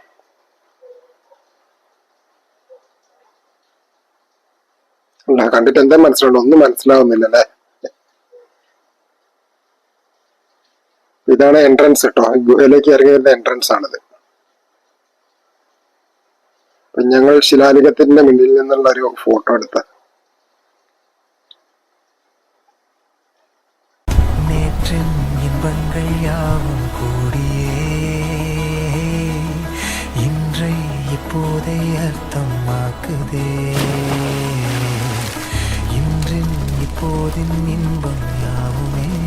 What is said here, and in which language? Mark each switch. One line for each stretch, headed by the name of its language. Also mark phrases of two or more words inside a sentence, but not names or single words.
Malayalam: അല്ല, കണ്ടിട്ട് എന്താ മനസ്സിലുണ്ടോ? ഒന്നും മനസ്സിലാവുന്നില്ല അല്ലെ. ഇതാണ് എൻട്രൻസ് കേട്ടോ, ഗുഹയിലേക്ക് ഇറങ്ങി വരുന്ന എൻട്രൻസ് ആണിത്. അപ്പൊ ഞങ്ങൾ ശിലാലിഖത്തിന്റെ മുന്നിൽ നിന്നുള്ള ഒരു ഫോട്ടോ എടുത്ത
Tamil: நேற்றின் இன்பங்கள் யாவும் கூடியே இன்றை இப்போதை அர்த்தமாக்குதே இன்றின் இப்போதின் இன்பம் யாவுமே